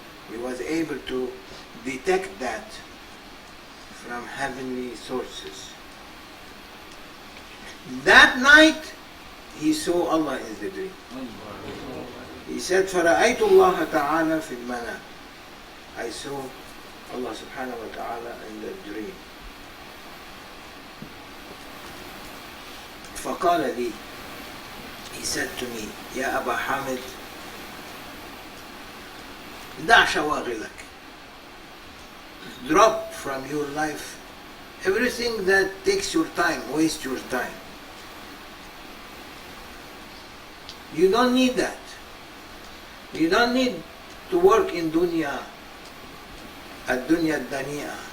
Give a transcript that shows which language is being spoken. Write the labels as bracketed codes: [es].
[en] He was able to detect that from heavenly sources. That night, he saw Allah in the dream. He said, [ar] فَرَأَيْتُ اللَّهَ تَعَالَى فِي الْمَنَامِ. [en] I saw Allah subhanahu wa ta'ala in the dream. [ar] فَقَالَ لي, [en] he said to me, [ar] يا أبا حامد, دع شواغلك. [en] Drop from your life everything that takes your time, waste your time. You don't need that. You don't need to work in dunya, [ar] ad-dunya ad-daniya.